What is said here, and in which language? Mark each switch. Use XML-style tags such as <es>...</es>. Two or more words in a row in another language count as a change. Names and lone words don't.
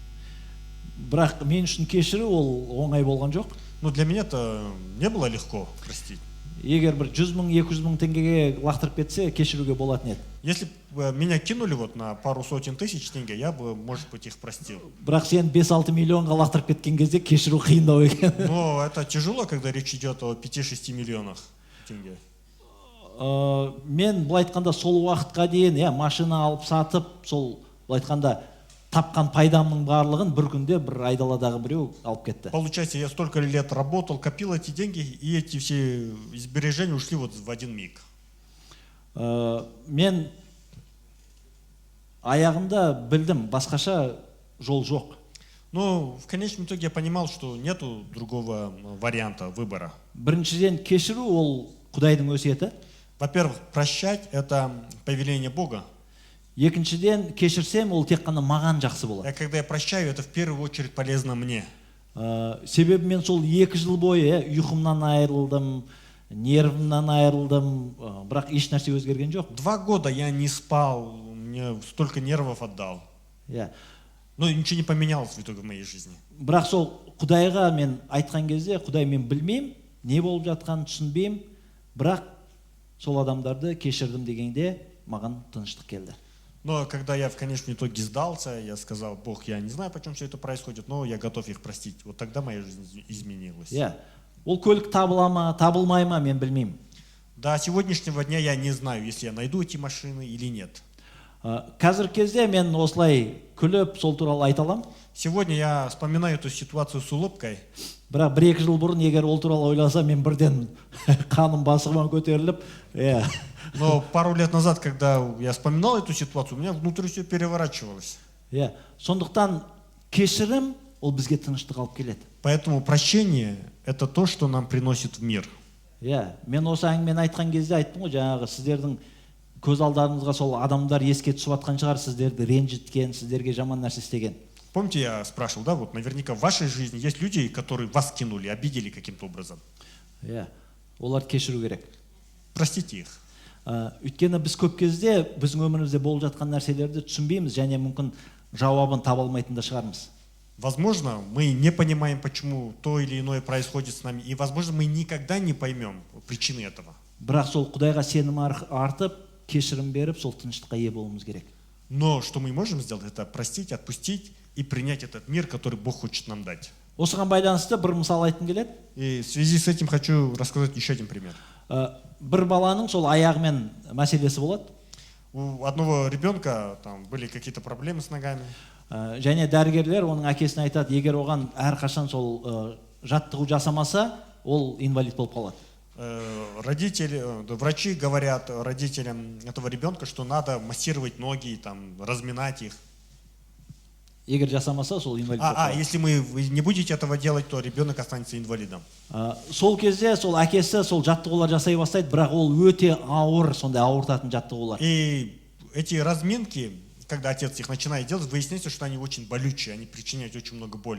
<kk>Бірақ мен үшін кешіру ол оңай болған жоқ.</kk> <ru>Но для меня это не было легко простить.</ru> <kk>Егер бір 100 000, 200 000 теңгеге лақтырып кетсе, кешіруге болатын еді.</kk> <ru>Если бы меня кинули вот на пару сотен тысяч тенге, я бы, может быть, их простил.</ru> <kk>Бірақ сен 5-6 миллионға лақтырып кеткен кезде кешіру қиындау екен.</kk> <ru>Но это тяжело, когда речь идет о 5-6 миллионах тенге.</ru> <kk>Мен былай айтқанда сол уақытқа дейін машина алып сатып, сол былай айтқанда тапқан пайдамның барлығын бір күнде бір айдаладағы біреу алып кетті.</kk> <ru>Получается, я столько лет работал, копил эти деньги, и эти все сбережения ушли вот в один миг.</ru> <kk>Мен аяғында білдім, басқаша жол жоқ.</kk> <ru>Но в конечном итоге я понимал, что нету другого варианта выбора.</ru> <kk>Біріншіден кешіру ол Құдайдың өсиеті.</kk> <ru>Во-первых, прощать – это повеление Бога.</ru> <kk>Екіншіден кешірсем ол тек қана маған жақсы болады.</kk> <ru>А когда я прощаю, это в первую очередь полезно мне.</ru> <kk>Себебі мен сол 2 жыл бойы ұйқымнан айырылдым, нервымнан айырылдым, бірақ еш нәрсе өзгерген жоқ.</kk> <ru>2 года я не спал, мне столько нервов отдал. Но ничего не поменялось в итоге в моей жизни.</ru> <kk>Бірақ сол Құдайға мен айтқан кезде, Құдай, мен білмеймін, не болып жатқанын түсінбеймін, бірақ сол адамдарды кешірдім дегенде маған тыныштық келді.</kk> <ru>Но когда я в конечном итоге сдался, я сказал, Бог, я не знаю, почему все это происходит, но я готов их простить. Вот тогда моя жизнь изменилась.</ru> <kk>Ол көлік табыла ма, табылмай ма, мен білмеймін.</kk> <ru>До сегодняшнего дня я не знаю, если я найду эти машины или нет.</ru> <kk>Қазіргі кезде мен осылай күліп, сол туралы айта аламын.</kk> <ru>Сегодня я вспоминаю эту ситуацию с улыбкой.</ru> <kk>Бірақ 1-2 жыл бұрын егер ол туралы ойласам, мен бірден қаным басығыма көтеріліп,</kk> <ru>Но пару лет назад, когда я вспоминал эту ситуацию, у меня внутри все переворачивалось.</ru> <kk>Сондықтан кешірім ол бізге тыныштық алып келеді.</kk> <ru>Поэтому прощение – это то, что нам приносит в мир.</ru> <kk>Мен осы әңгімені айтқан кезде айттым ғой, жаңағы сіздердің көз алдарыңызға сол адамдар еске түсіп жатқан шығар, сіздерді ренжіткен, сіздерге жаман нәрсе істеген.</kk> <ru>Помните, я спрашивал, да, вот наверняка в вашей жизни есть люди, которые вас кинули, обидели каким-то образом.</ru> <kk>Оларды кешіру керек.</kk> <ru>Простите их.</ru> <kk>Өйткені біз көп кезде біздің өмірімізде болып жатқан нәрселерді түсінбейміз және мүмкін жауабын таба алмайтын да шығармыз.</kk> <ru>Возможно, мы не понимаем, почему то или иное происходит с нами, и, возможно, мы никогда не поймем причины этого.</ru> <kk>Бірақ сол Құдайға сенім артып, кешірім беріп, сол тыныштыққа ие болуымыз керек.</kk> <ru>Но что мы можем сделать, это простить, отпустить и принять этот мир, который Бог хочет нам дать.</ru> <kk>Осыған байланысты бір мысал айтқым келеді.</kk> <ru>И в связи с этим хочу рассказать еще один пример.</ru> <kk>Бір баланың сол аяғымен мәселесі болады.</kk> <ru>У одного ребенка там были какие-то проблемы с ногами.</ru> <kk>Және дәрігерлер оның әкесіне айтады, егер оған әрқашан сол жаттығу жасамаса, ол инвалид болып қалады.</kk> <ru>Врачи говорят родителям этого ребенка, что надо массировать ноги, там, разминать их.</ru> <kk>Егер жасамаса, сол инвалид болып қалады.</kk> <ru>Если вы не будете этого делать, то ребенок останется инвалидом.</ru> <kk>Сол кезде сол әкесі сол жаттығулар жасай бастайды, бірақ ол өте ауыр, сондай ауыртатын жаттығулар.</kk> <ru>И эти разминки, когда отец их начинает делать, выясняется, что они очень болючие, они причиняют очень много боли.</ru>